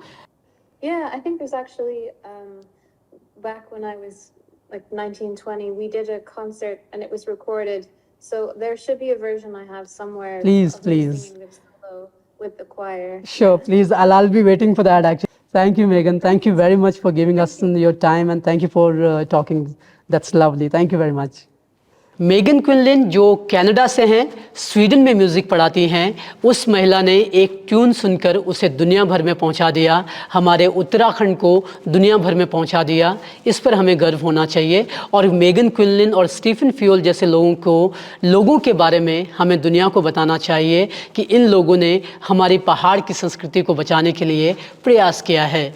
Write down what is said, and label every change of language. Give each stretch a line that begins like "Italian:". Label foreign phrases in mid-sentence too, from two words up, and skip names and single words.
English: Yeah, I think there's actually, back when I was like 19, 20, we did a concert and it was recorded. So there should be a version I have somewhere. Please. Singing this solo with the choir. Sure, please. I'll be waiting for that actually. Thank you, Meghan. Thank you very much for giving us your time, and thank you for talking. That's lovely. Thank you very much.
Hindi: मेगन क्विनलिन जो कनाडा से हैं, स्वीडन में म्यूज़िक पढ़ाती हैं, उस महिला ने एक ट्यून सुनकर उसे दुनिया भर में पहुंचा दिया, हमारे उत्तराखंड को दुनिया भर में पहुंचा दिया। इस पर हमें गर्व होना चाहिए और मेगन क्विनलिन और स्टीफन फ्यूल जैसे लोगों के बारे में हमें दुनिया को बताना चाहिए कि इन लोगों ने हमारी पहाड़ की संस्कृति को बचाने के लिए प्रयास किया है।